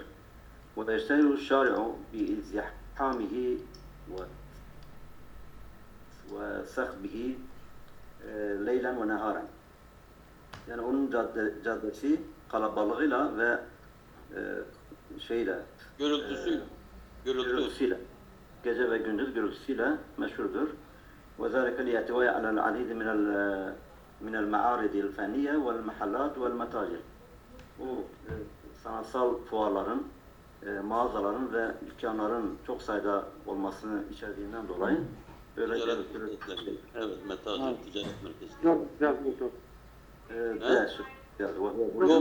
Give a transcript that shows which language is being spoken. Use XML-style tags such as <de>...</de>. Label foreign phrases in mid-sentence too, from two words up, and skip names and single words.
<ar>ويشتهر الشارع بازدحامه وصخبه ليلا ونهارا.</ar> <tr>Yani onun caddesi kalabalığıyla ve gürültüsüyle, gece ve gündüz gürültüsüyle meşhurdur.</tr> <ar>وذلك ليحتوي على العديد من المعارض الفنية والمحلات والمتاجر.</ar> <tr>Bu sanatsal fuarların, mağazaların ve dükkanların çok sayıda olmasını içerdiğinden dolayı Öyle Ticaret gelir. merkezleri. Evet, metacir ticaret merkezleri. Güzel, güzel, güzel. B şıkkı. Yani, Yok,</tr>